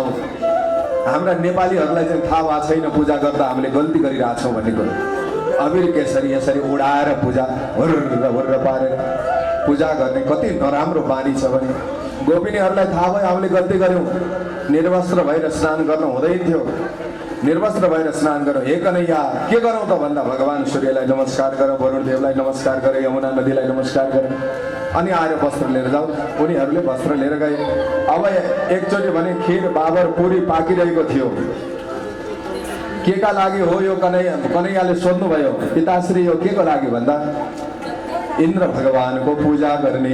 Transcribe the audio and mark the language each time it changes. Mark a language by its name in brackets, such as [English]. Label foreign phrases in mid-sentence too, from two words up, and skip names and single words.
[Nepali] हाम्रा नेपालीहरूलाई चाहिँ थाहा भएको छैन पूजा गर्दा हामीले गल्ती गरिरहेछौँ भन्ने कुरो। अबिर केसरी यसरी उडाएर पूजा हुर्र पारेर पूजा गर्ने कति नराम्रो बानी छ भने गोपिनीहरूलाई थाहा भयो हामीले गल्ती गऱ्यौँ। निर्वस्त्र भएर स्नान गर्न हुँदैन थियो। निर्वस्त्र भएर स्नान गरौँ। हे कन्हैया, के गरौँ त भन्दा भगवान सूर्यलाई नमस्कार गर, वरुण देवलाई नमस्कार गर, यमुना नदीलाई नमस्कार गर, अनि आएर वस्त्र लिएर जाऊ। उनीहरूले वस्त्र लिएर गए। अब एकचोटि भने खिर बाबर पुरी पाकिरहेको थियो। के का लागि हो यो? कन्हैयाले सोध्नुभयो, पिताश्री यो के को लागि भन्दा इन्द्र भगवानको पूजा गर्ने।